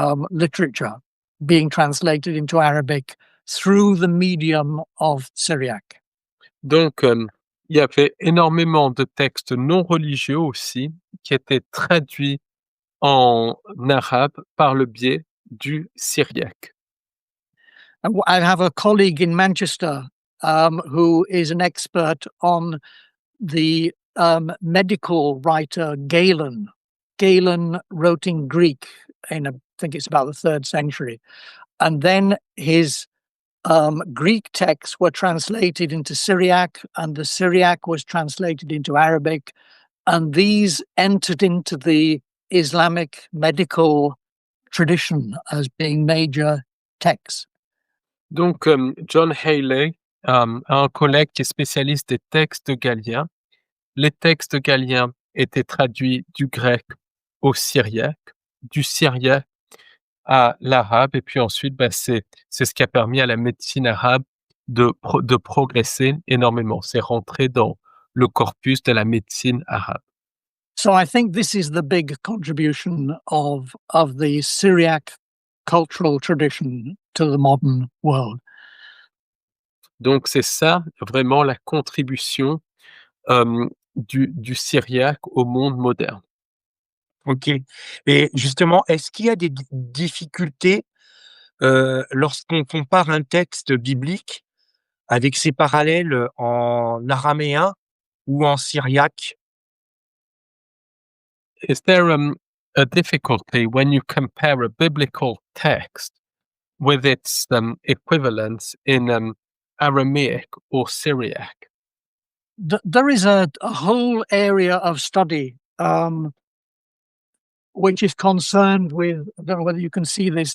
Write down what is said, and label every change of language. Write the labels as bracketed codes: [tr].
[en] literature being translated into Arabic through the medium of Syriac. [fr] Donc, il y avait énormément de textes non religieux aussi qui étaient traduits en arabe par le biais du syriaque. [en] I have a colleague in Manchester who is an expert on the medical writer Galen. Galen wrote in Greek in, I think it's about the 3rd century. And then his Greek texts were translated into Syriac, and the Syriac was translated into Arabic. And these entered into the Islamic medical tradition as being major texts. [fr] Donc, John Healey a un collègue qui est spécialiste des textes galliens. Les textes galliens étaient traduits du grec au syriaque, du syriaque à l'arabe, et puis ensuite, c'est ce qui a permis à la médecine arabe de progresser énormément. C'est rentré dans le corpus de la médecine arabe. [en] So I think this is the big contribution of the Syriac cultural tradition to the modern world. [fr] Donc c'est ça vraiment la contribution du syriaque au monde moderne. [en] OK. [fr] Et justement, est-ce qu'il y a des difficultés lorsqu'on compare un texte biblique avec ses parallèles en araméen ou en syriaque? [en] Is there a difficulty when you compare a biblical text with its equivalents in Aramaic or Syriac? There is a whole area of study which is concerned with, I don't know whether you can see this.